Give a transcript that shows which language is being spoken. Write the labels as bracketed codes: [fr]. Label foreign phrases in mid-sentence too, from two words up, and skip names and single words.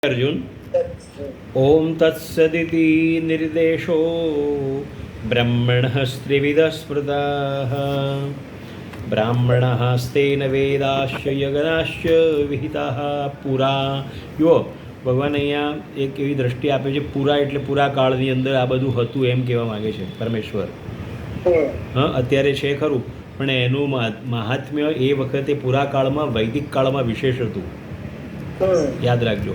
[sa] अर्जुन ओम तत्सदिति निर्देशो ब्रह्मणः त्रिविधः स्मृताः ब्राह्मणः स्तेन वेदाश्च यज्ञाश्च विहिताः पुरा [gu] જો ભગવાન અહીંયા એક એવી દ્રષ્ટિ આપે છે પૂરા એટલે પૂરા કાળની અંદર આ બધું હતું એમ કહેવા માગે છે પરમેશ્વર. હા, અત્યારે છે ખરું, પણ એનું મહાત્મ્ય એ વખતે પૂરા કાળમાં વૈદિક કાળમાં વિશેષ હતું. યાદ રાખજો.